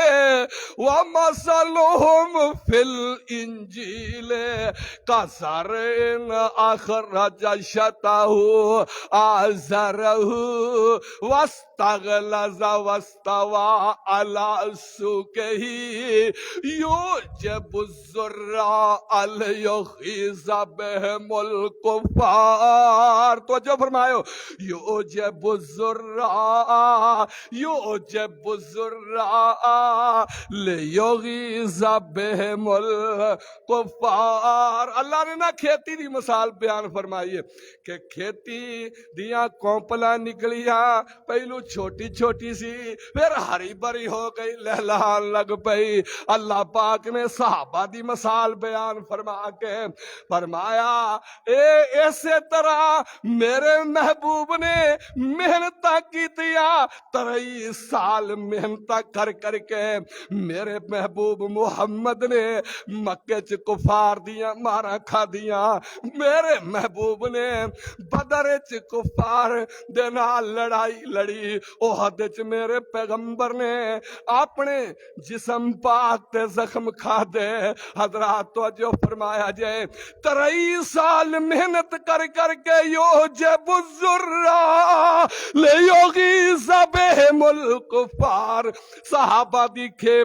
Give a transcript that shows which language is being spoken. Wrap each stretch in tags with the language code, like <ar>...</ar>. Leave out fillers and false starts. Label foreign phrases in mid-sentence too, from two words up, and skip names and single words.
<ar>ومثلہم فی الانجیل کزرع اخرج شطأہ آزرہ واستغلظ واستوى على سوقه يعجب الزراع ليغيظ بهم الكفار۔</ar> <pa>توجہ فرمائو،</pa> <ar>يعجب الزراع ليغيظ بهم الكفار۔</ar> <pa>اللہ نے نہ کھیتی دی مثال بیان فرمائی ہے کہ کھیتی دیاں کومپلاں نکلیاں، پہلو چھوٹی چھوٹی سی پھر ہری بری ہو گئی، لہلہان لگ پئی۔ اللہ پاک نے صحابہ دی مثال بیان فرما کے فرمایا اسی طرح میرے محبوب نے محنت کی دیا، 23 سال محنت کر کر کے میرے محبوب محمد نے مکے چ کفار دیاں مارا کھا دیاں، میرے محبوب نے بدر چ کفار دے نال لڑائی لڑی، احد چ میرے پیغمبر نے اپنے جسم پاک تے زخم کھا دے۔ حضرات توجہ فرمایا جائے، 23 سال محنت کر کر کے</pa> <ar>یعجب الزراع لیغیظ بہم الکفار،</ar> <pa>صحابہ دی کھیپ</pa>